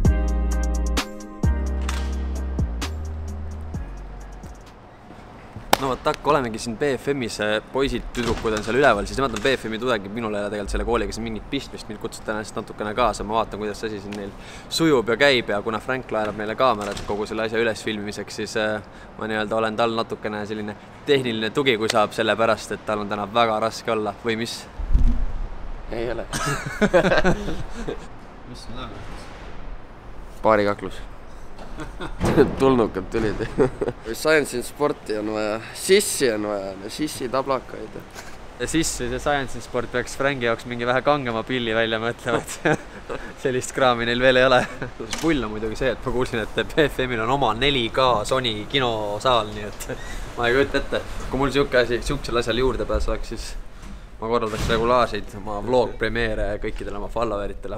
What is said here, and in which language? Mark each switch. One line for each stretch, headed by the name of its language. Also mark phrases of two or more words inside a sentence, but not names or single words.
Estonian: No vot, takk, olemegi siin BFM-is, poisid, tüdrukud on seal üleval, siis nemad on BFM-i tudengid, minul ei ole tegelikult selle kooliga siin mingit pistmist, mind kutsuti ennast natukene kaasa, ma vaatan, kuidas see asi siin neil sujub ja käib ja kuna Frank laenab meile kaamerat kogu selle asja üles filmimiseks, siis ma nii-öelda olen tal natukene selline tehniline tugi, kui saab, sellepärast, et tal on täna väga raske olla, või mis? Ei ole. Mis on täna? Paarikaklus. Tulnukad tulid. Science in sporti on vaja, sissi on vaja, sissi tablakaid. Ja sissi see Science in sport peaks Franki jaoks mingi vähe kangema pilli välja mõtlema, et sellist kraami neil veel ei ole. Pull on muidugi see, et ma kuulsin, et BFM-il on oma 4K Sony kinosaal, nii et ma ei kujuta ette. Kui mul siuksel asjal juurdepääs oleks, siis ma korraldaks regulaarseid oma vlog-premeere kõikidele oma followeritele.